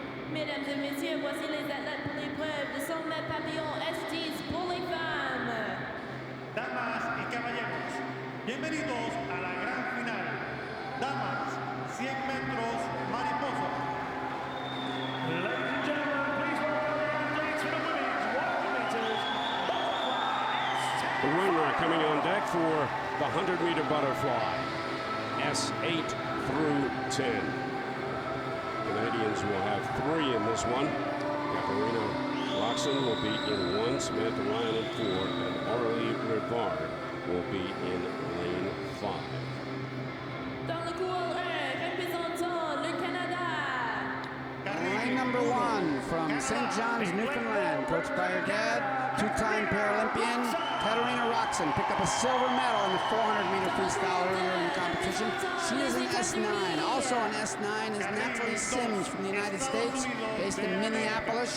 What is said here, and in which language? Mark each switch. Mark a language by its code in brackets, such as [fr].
[fr] Mesdames et messieurs, voici les athlètes pour l'épreuve de 100 mètres papillon S10 pour les femmes. [es] Damas y caballeros, bienvenidos a la gran final. Damas, 100 metros mariposa. [en] Ladies and gentlemen, please welcome the athletes for the women's 100 meters butterfly. The winner coming on deck for the 100-meter butterfly, S8 through 10. Canadians will have 3 in this one. Katarina Roxon will be in 1, Samantha Ryan in 4, and Aurélie Rivard will be in lane 5. [fr] Dans le cours 1, représentant le Canada. [en] Lane number 1 from St. John's, Newfoundland, coached by her dad, 2-time Paralympian, Katarina Roxon picked up a silver medal in the 400-meter freestyle earlier in the competition. She is an S9. Also an S9 is Natalie Sims from the United States, based in Minneapolis.